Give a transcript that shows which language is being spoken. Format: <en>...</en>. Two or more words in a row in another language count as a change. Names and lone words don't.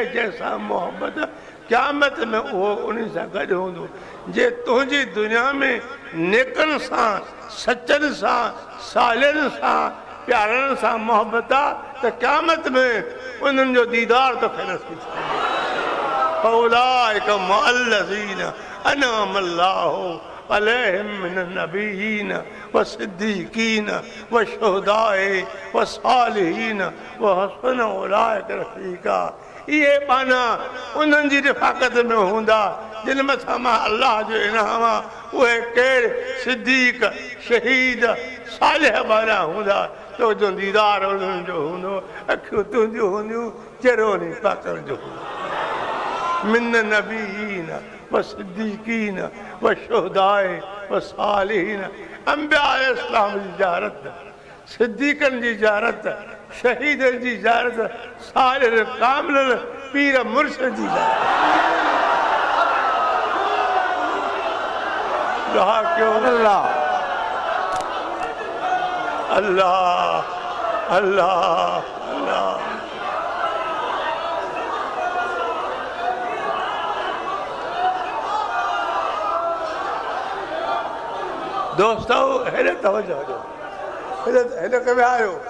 <sd>जंहिंसां मोहबत क़यामत में उहो उन सां गॾु हूंदो जे तुंहिंजी दुनिया में नेकनि सां सचनि सां सालियनि सां प्यारनि सां मोहबत आहे त क़यामत में उन्हनि जो दीदार तोखे नसीब थींदो औलाइक</sd> <ar>مع الذين أنعم الله عليهم من النبيين والصديقين والشهداء والصالحين وحسن أولئك رفيقا</ar> <sd>इहे पाना उन्हनि जी रिफ़ाक़त में हूंदा जिन मथां मां अल्लाह जो इनाम आहे उहे केरु सिद्दीक़ शहीद सालिह वारा हूंदा तुंहिंजो दीदार उन्हनि जो हूंदो अखियूं तुंहिंजियूं हूंदियूं चहिरो उन पाकल जो हूंदो</sd> <ar>من النبيين والصديقين والشهداء والصالحين</ar> <sd>अंबिया इस्लाम जी ज़ियारत सिद्दीक़नि जी ज़ियारत शहीदनि जी ज़ियारत सालिह कामिल पीर मुर्शिद जी ज़ियारत दुआ कयो अल्लाह अल्लाह अल्लाह अल्लाह दोस्तों हेॾे तवजो ॾियो हेॾे कभी आयो</sd>